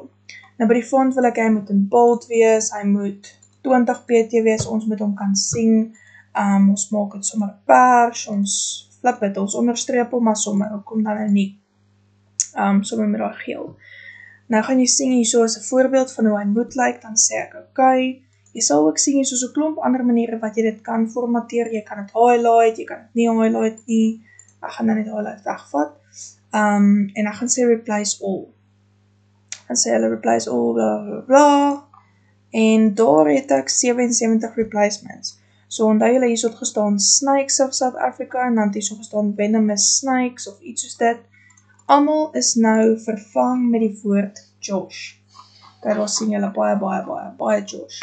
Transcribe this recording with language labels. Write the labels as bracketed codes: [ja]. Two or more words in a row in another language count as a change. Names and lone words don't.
[af] Nou by die font wil ek, hy moet in bold wees, hy moet 20 pt wees, ons moet hom kan sien, ons maak het sommer pers, ons flip het, ons onderstrepel, maar sommer, kom dan nou nie, sommer met daar geel. Nou gaan jy sien, hier so is 'n voorbeeld van hoe hy moet lyk, dan sê ek, okay, jy sal ook sien, hier so 'n klomp ander maniere wat jy dit kan formateer, jy kan het highlight, jy kan het nie highlight nie, ek gaan dan net highlight wegvat, en ek gaan sê [en] replace all. [af] Dan sê hulle [en] replace all, [af] bla bla bla, en daar het ek 77 replacements. So onthou julle hier so het gestaan Snakes of South Africa, en dan het hier so gestaan Venomous Snakes, of iets soos dit. Almal is nou vervang met die woord Josh. Kijk, daar sien julle baie Josh.